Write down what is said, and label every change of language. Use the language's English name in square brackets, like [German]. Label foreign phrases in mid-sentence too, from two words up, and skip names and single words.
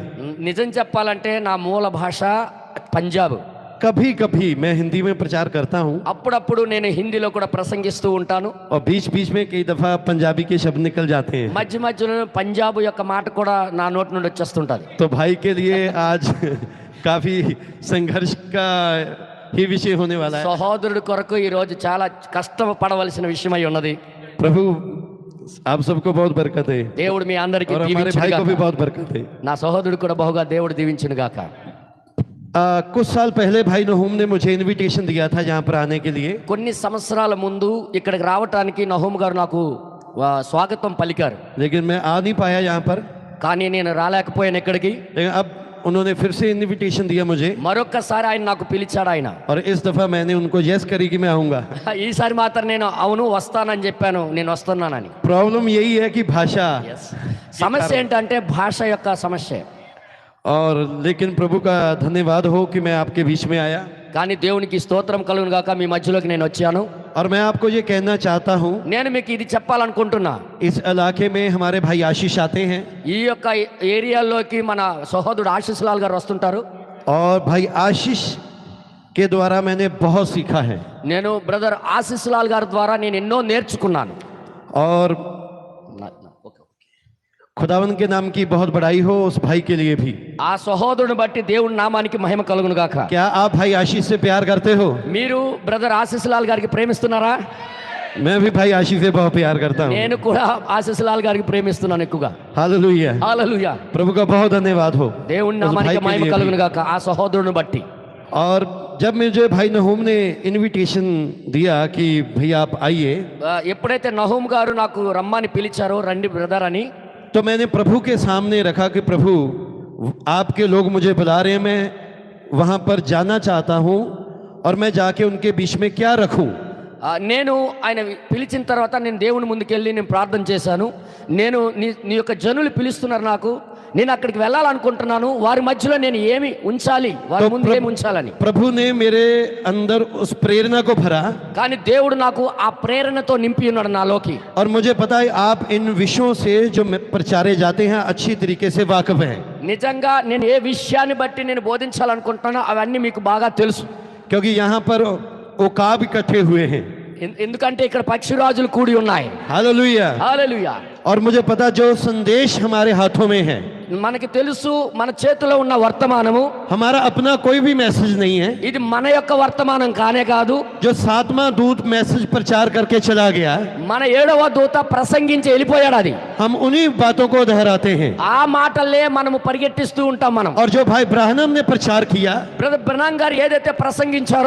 [Telugu] నిజం చెప్పాలంటే నా మూల భాష పంజాబ్. [Hindi] कभी कभी मैं हिंदी में प्रचार करता हूँ [Telugu] అప్పుడప్పుడు నేను హిందీలో కూడా ప్రసంగిస్తూ ఉంటాను. [Hindi] और बीच बीच में कई दफा पंजाबी के शब्द निकल जाते हैं। [Telugu] మధ్య మధ్యలో పంజాబ్ యొక్క మాట కూడా నా నోటి నుండి వచ్చేస్తుంటది. [Hindi] तो भाई के लिए आज काफी संघर्ष का ही विषय होने वाला है। [Telugu] సహోదరుడి కొరకు ఈ రోజు చాలా కష్టం పడవలసిన విషయమై ఉన్నది. [Hindi] प्रभु आप सबको बहुत बरकत है [Telugu] దేవుడు మీ అందరికీ [Hindi] और हमारे भाई को भी बहुत बरकत है। [Telugu] నా సహోదరుడు కూడా బహుగా దేవుడు దీవించును గాక. [Hindi] कुछ साल पहले भाई नहूम ने मुझे इनविटेशन दिया था यहाँ पर आने के लिए। [Telugu] కొన్ని సంవత్సరాల ముందు ఇక్కడికి రావటానికి నహూమ్ గారు నాకు స్వాగతం పలికారు. [Hindi] लेकिन मैं आ नहीं पाया यहाँ पर। [Telugu] కానీ నేను రాలేకపోయాను ఇక్కడికి. [Hindi] लेकिन अब उन्होंने फिर से इनविटेशन दिया मुझे [Telugu] మరొక్కసారి ఆయన నాకు పిలిచాడు ఆయన. [Hindi] और इस दफा मैंने उनको यस करी कि मैं आऊंगा। [Telugu] ఈసారి మాత్రం నేను అవును వస్తానని చెప్పాను, నేను వస్తున్నానని. [Hindi] प्रॉब्लम यही है कि भाषा [Telugu] సమస్య ఏంటంటే భాష యొక్క సమస్య. [Hindi] और लेकिन प्रभु का धन्यवाद हो कि मैं आपके बीच में आया। [Telugu] కానీ దేవునికి స్తోత్రం కలుగును గాక, మీ మధ్యలోకి నేను వచ్చాను. [Hindi] और मैं आपको ये कहना चाहता हूँ, [Telugu] నేను మీకు ఇది చెప్పాలనుకుంటున్నా. [Hindi] इस इलाके में हमारे भाई आशीष आते हैं [Telugu] ఈ యొక్క ఏరియాలోకి మన సహోదరుడు ఆశీస్ లాల్ గారు వస్తుంటారు. [Hindi] और भाई आशीष के द्वारा मैंने बहुत सीखा है। [Telugu] నేను బ్రదర్ ఆశీస్ లాల్ గారి ద్వారా నేను ఎన్నో నేర్చుకున్నాను. [Hindi] और खुदावन के नाम की बहुत बड़ाई हो उस भाई के लिए भी। [Telugu] ఆ సహోదరుని బట్టి దేవుని నామానికి మహిమ కలుగును గాక. [Hindi] क्या आप भाई आशीष से प्यार करते हो? [Telugu] మీరు బ్రదర్ ఆశీస్ లాల్ గారికి ప్రేమిస్తున్నారా? [Hindi] मैं भी भाई आशीष से बहुत प्यार करता हूँ। [Telugu] నేను కూడా ఆశీస్ లాల్ గారికి ప్రేమిస్తున్నాను ఎక్కువగా. [Hindi] हालेलुया। [Telugu] హల్లెలూయా. [Hindi] प्रभु का बहुत धन्यवाद हो [Telugu] దేవుని [Hindi] उस भाई [Telugu] నామానికి [Hindi] के [Telugu] మహిమ [Hindi] लिए [Telugu] కలుగును [Hindi] भी। [Telugu] గాక ఆ సహోదరుని బట్టి. [Hindi] और जब मुझे भाई नहूम ने इनविटेशन दिया कि भैया आप आइए, [Telugu] ఎప్పుడైతే నహూమ్ గారు నాకు రమ్మని పిలిచారో రండి బ్రదర్ అని, [Hindi] तो मैंने प्रभु के सामने रखा कि प्रभु आपके लोग मुझे बुला रहे हैं, मैं वहाँ पर जाना चाहता हूँ और मैं जाके उनके बीच में क्या रखूँ। [Telugu] నేను ఆయన పిలిచిన తర్వాత నేను దేవుని ముందుకెళ్ళి నేను ప్రార్థన చేశాను. నేను నీ యొక్క జనులు పిలుస్తున్నారు, నాకు నేను అక్కడికి వెళ్ళాలనుకుంటున్నాను, వారి మధ్యలో నేను ఏమి ఉంచాలి, వారి ముందు ఏమి ఉంచాలని. [Hindi] प्रभु ने मेरे अंदर उस प्रेरणा को भरा [Telugu] కానీ దేవుడు నాకు ఆ ప్రేరణతో నింపి ఉన్నాడు నాలోకి. [Hindi] और मुझे पता है आप इन विषयों से जो प्रचारे जाते हैं अच्छी तरीके से वाकिफ हैं, [Telugu] నిజంగా నేను ఏ విషయాన్ని బట్టి నేను బోధించాలనుకుంటున్నానో అవన్నీ మీకు బాగా తెలుసు. [Hindi] क्योंकि यहाँ पर उकाब इकट्ठे हुए हैं। [Telugu] ఎందుకంటే ఇక్కడ పక్షిరాజులు కూడి ఉన్నాయి. [Hindi] हालेलुया। [Telugu] హల్లెలూయా. [Hindi] और मुझे पता जो संदेश हमारे हाथों में है, [Telugu] మనకి తెలుసు మన చేతిలో ఉన్న వర్తమానము [Hindi] हमारा अपना कोई भी मैसेज नहीं है। [Telugu] ఇది మన యొక్క వర్తమానం కానే కాదు, [Hindi] जो सातवां दूत मैसेज प्रचार करके चला गया, [Telugu] మన 7వ దూత ప్రసంగించి వెళ్ళిపోయాడు. అది [Hindi] हम उन्हीं बातों को दोहराते हैं। [Telugu] ఆ మాటలే మనము పరిగెట్టిస్తూ ఉంటాం మనం. [Hindi] और जो भाई ब्राह्मण ने प्रचार किया, [Telugu] బ్రదర్ బ్రహ్నాం గారు ఏదైతే ప్రసంగించారో